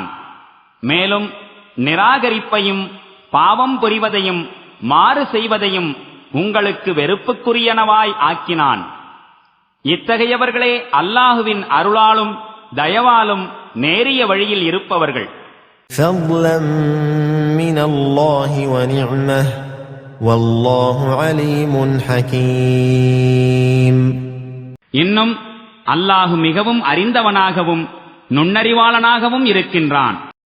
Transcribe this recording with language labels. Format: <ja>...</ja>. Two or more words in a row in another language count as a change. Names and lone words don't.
<ta>மேலும் நிராகரிப்பையும் பாவம் புரிவதையும் மாறு செய்வதையும் உங்களுக்கு வெறுப்புக்குரியனவாய் ஆக்கினான். இத்தகையவர்களே அல்லாஹுவின் அருளாலும் தயவாலும் நேரிய வழியில் இருப்பவர்கள்.</ta> <ar>فضلا من الله ونعمة والله عليم حكيم.</ar> <ta>இன்னும் அல்லாஹு மிகவும் அறிந்தவனாகவும் நுண்ணறிவாளனாகவும் இருக்கின்றான்.</ta>